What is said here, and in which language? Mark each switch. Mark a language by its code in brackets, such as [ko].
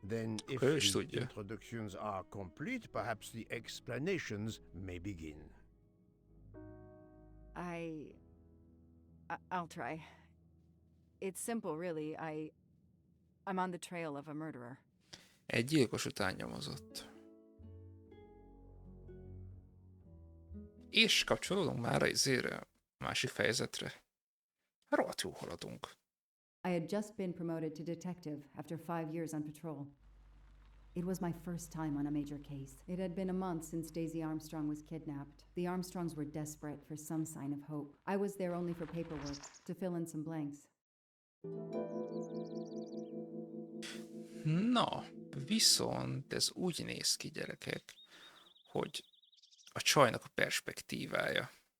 [en] Then, if [hu] Ő is [en] the [hu] tudja. [en] introductions are complete, perhaps the explanations may begin. I'll try. It's simple, really. I'm on the trail of a murderer. [hu] Egy gyilkos után nyomozott. És kapcsolódunk már a másik fejezetre. Rohadt jó haladunk. [en] I had just been promoted to detective after 5 years on patrol. It was my first time on a major case. It had been a month since Daisy Armstrong was kidnapped. The Armstrongs were desperate for some sign of hope. I was there only for paperwork, to fill in some blanks. [hu] Na, viszont ez úgy néz ki, gyerekek, hogy a csajnak a perspektívája.